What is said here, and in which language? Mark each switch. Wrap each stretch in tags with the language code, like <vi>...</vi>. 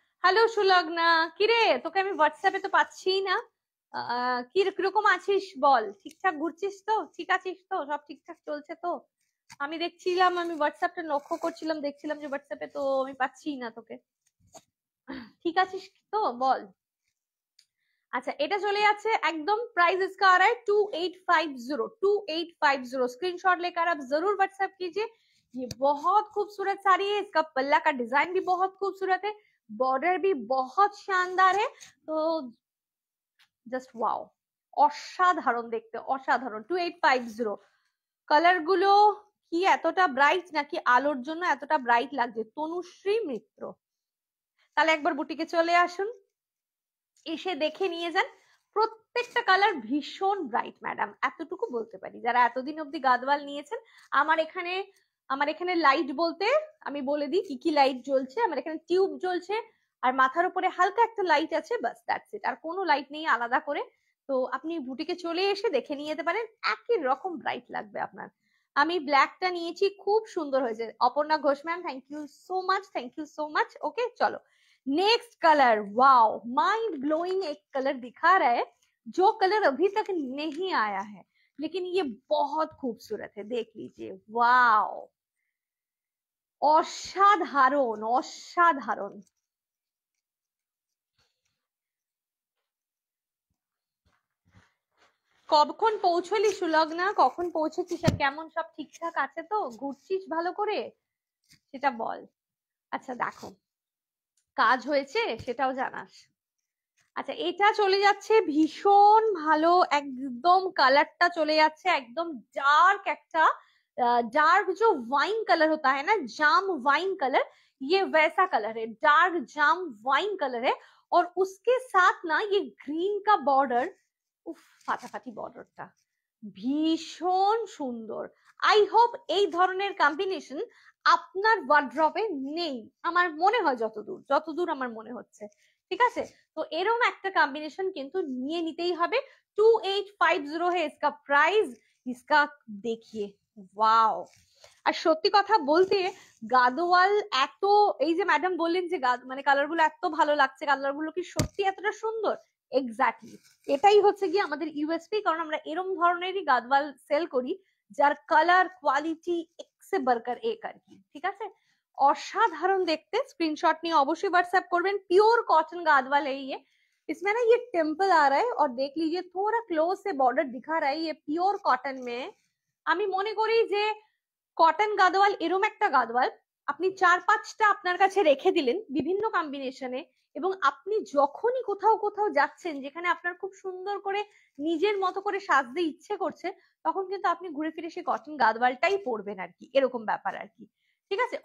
<bn>Hello Sulagna, কিরে তোকে আমি হোয়াটসঅ্যাপে তো পাচ্ছি না, কি কিরকম আছিস বল, ঠিকঠাক ঘুরছিস তো, ঠিক আছিস তো, সব ঠিকঠাক চলছে তো? আমি দেখছিলাম, আমি হোয়াটসঅ্যাপটা লক্ষ্য করছিলাম, দেখছিলাম যে হোয়াটসঅ্যাপে তো আমি পাচ্ছি না তোকে, ঠিক আছিস তো বল।</bn> <hi>अच्छा</hi> <bn>এটা চলে যাচ্ছে একদম,</bn> <hi>प्राइस इसका आ रहा है 2850, स्क्रीनशॉट लेकर आप जरूर व्हाट्सएप कीजिए। ये बहुत खूबसूरत साड़ी है, इसका पल्ला का डिजाइन भी बहुत खूबसूरत है, बॉर्डर भी बहुत शानदार है, तो</hi> <bn>জাস্ট ওয়াও, অসাধারণ দেখতে, অসাধারণ। 2850, কালার গুলো কি এতটা ব্রাইট নাকি আলোর জন্য এতটা ব্রাইট লাগছে? তনুশ্রী মিত্র, তাহলে একবার বুটিকে চলে আসুন, এসে দেখে নিয়ে যান, প্রত্যেকটা কালার ভীষণ ব্রাইট ম্যাডাম, এতটুকু বলতে পারি। যারা এতদিন অব্দি গাদওয়াল নিয়েছেন, আমার এখানে লাইট বলতে আমি বলে দিই কি কি লাইট জ্বলছে। আমার এখানে টিউব জ্বলছে, আর মাথার উপরে হালকা একটা লাইট আছে, বাস দ্যাটস ইট, আর কোনো লাইট নেই আলাদা করে। তো আপনি বুটিকে চলে এসে দেখে নিয়ে যেতে পারেন, একই রকম ব্রাইট লাগবে আপনার। আমি ব্ল্যাকটা নিয়েছি, খুব সুন্দর হয়েছে। Aparna Ghosh ma'am, thank you so much, thank you so much. ওকে চলো</bn> <hi>next colour, wow mind blowing एक कलर दिखा रहा है, जो कलर अभी तक नहीं आया है, लेकिन ये बहुत खूबसूरत है, देख लीजिए, वाओ</hi> <bn>অসাধারণ অসাধারণ। কখন পৌঁছলি সুলগ্না, কখন পৌঁছেছিস, আর কেমন সব ঠিকঠাক আছে তো, ঘুরছিস ভালো করে সেটা বল। আচ্ছা দেখো, কাজ হয়েছে সেটাও জানাস। আচ্ছা এটা চলে যাচ্ছে ভীষণ ভালো, একদম কালারটা চলে যাচ্ছে একদম</bn> <hi>डार्क একটা, डार्क जो वाइन कलर होता है ना, जाम वाइन कलर, ये वैसा कलर है, डार्क जाम वाइन कलर है, और उसके साथ ना ये ग्रीन का बॉर्डर, उफ</hi> <bn>ফাটাফাটি বর্ডারটা ভীষণ সুন্দর। আই হোপ এই ধরনের কম্বিনেশন আপনার ওয়ার্ড্রপে নেই, আমার মনে হয়, যতদূর আমার মনে হচ্ছে, ঠিক আছে। তো এরকম একটা কম্বিনেশন কিন্তু নিয়ে নিতেই হবে।</bn> <hi>2850 है इसका प्राइस, इसका देखिए वाओ।</hi> <bn>আর সত্যি কথা বলতে গাদোয়াল এত, এই যে ম্যাডাম বললেন যে মানে কালার গুলো এত ভালো লাগছে, কালার গুলো কি সত্যি এতটা সুন্দর? এক্স্যাক্টলি, এটাই হচ্ছে কি আমাদের ইউএসপি, কারণ আমরা এরকম ধরনেরই গাদওয়াল সেল করি যার কালার কোয়ালিটি</bn> <hi>এক সে বড়কর এক</hi> <bn>আর কি, ঠিক আছে। অসাধারণ দেখতে, স্ক্রিনশট নিয়ে অবশ্যই হোয়াটসঅ্যাপ করবেন।</bn> <hi>प्योर कॉटन गादवाल है ये, इसमें ना ये टेम्पल आ रहा है, और देख लीजिए थोड़ा क्लोज से बॉर्डर दिखा रहा है, ये प्योर कॉटन में।</hi> <bn>আমি মনে করি যে কটন গাদওয়াল এরম একটা গাদওয়াল আপনি 4-5টা আপনার কাছে রেখে দিলেন বিভিন্ন কম্বিনেশনে, এবং আপনি যখনই কোথাও কোথাও যাচ্ছেন যেখানে আপনার খুব সুন্দর করে নিজের মতো করে সাজতে ইচ্ছে করছে, তখন কিন্তু আপনি ঘুরে ফিরে সেই কটন গাদওয়ালটাই পরবেন আর কি, এরকম ব্যাপার আর কি, ঠিক আছে।</bn>